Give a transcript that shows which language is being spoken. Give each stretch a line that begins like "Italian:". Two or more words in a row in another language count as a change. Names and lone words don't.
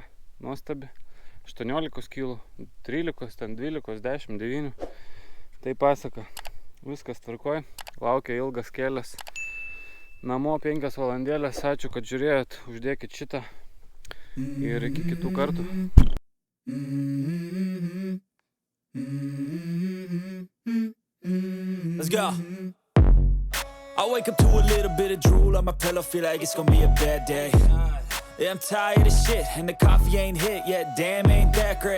Lithuanian: Nuostabi. 18 kilų, 13, ten 12, 10, 9. Tai pasaka. Viskas tvarkoj. Laukia ilgas kelias. Namo 5 valandėlės. Ačiū, kad žiūrėjot. Uždėkit šitą. Ir iki kitų kartų.
English: Let's go. I wake up to a little bit of drool on my pillow, feel like it's gonna be a bad day. Yeah, I'm tired of shit, and the coffee ain't hit yet, damn, ain't that great.